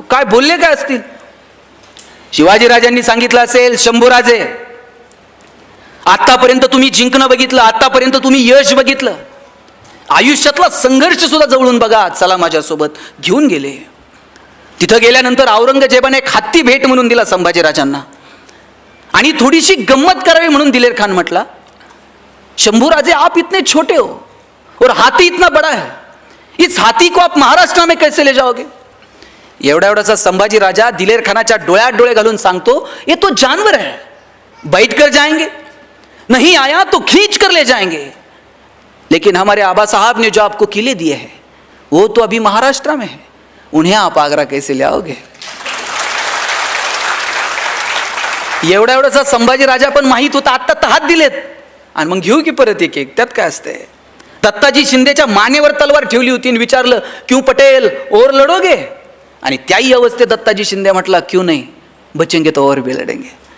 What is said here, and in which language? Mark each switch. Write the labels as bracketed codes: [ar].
[mr] काय बोलले काय असतील? शिवाजीराजांनी सांगितलं असेल, शंभूराजे, आतापर्यंत तुम्ही जिंकणं बघितलं, आतापर्यंत तुम्ही यश बघितलं, आयुष्यातला संघर्ष सुद्धा जवळून बघा, चला माझ्यासोबत. घेऊन गेले. तिथं गेल्यानंतर औरंगजेबाने एक हत्ती भेट म्हणून दिला संभाजीराजांना. आणि थोडीशी गंमत करावी म्हणून दिलेर खान म्हटला, [hi] शंभूराजे, आप इतने छोटे हो और हाथी इतना बड़ा है, इस हाथी को आप महाराष्ट्र में कैसे ले जाओगे? [mr] एवढा एवढासा संभाजी राजा दिलेर खानाच्या डोळ्यात डोळे घालून सांगतो, [hi] ये तो जानवर है, बैठ कर जाएंगे, नहीं आया तो खींच कर ले जाएंगे, लेकिन हमारे आबा साहब ने जो आपको किले दिए हैं वो तो अभी महाराष्ट्र में है, उन्हें आप आगरा कैसे ले आओगे. [mr] एवढा एवढासा संभाजी राजा पण माहित होता आत्ता तर हात दिलेत आणि मग घेऊ की परत एक एक, त्यात काय असते. दत्ताजी शिंदेच्या मानेवर तलवार ठेवली होती आणि विचारलं, [hi] क्यों पटेल और लढोगे, [mr] आणि त्याही अवस्थेत दत्ताजी शिंदे म्हटला, [hi] क्यों नाही, बचेंगे तो और भी लढेंगे.